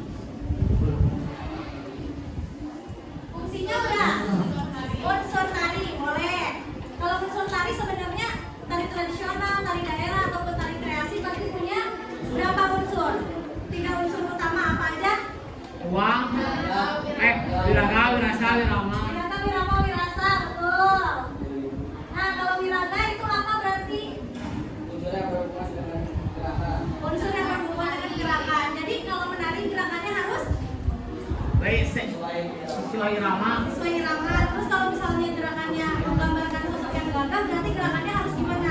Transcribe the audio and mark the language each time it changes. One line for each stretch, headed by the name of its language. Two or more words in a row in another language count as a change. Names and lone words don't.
Indonesian: Fungsinya udah. Unsur tari boleh. Kalau unsur tari sebenarnya tari tradisional, tari daerah ataupun tari kreasi pasti punya berapa unsur? 3 unsur utama apa aja? Uang. Wiraga, wirasa, wirama. Wirata, wirama, wirasa, betul. Nah, kalau wiraga itu apa berarti? Unsur yang berhubungan dengan gerakan. Jadi kalau menari gerakannya harus Baik, sesuai irama. sesuai irama. Terus kalau misalnya gerakannya menggambarkan sosok yang gagah, berarti gerakannya harus gimana?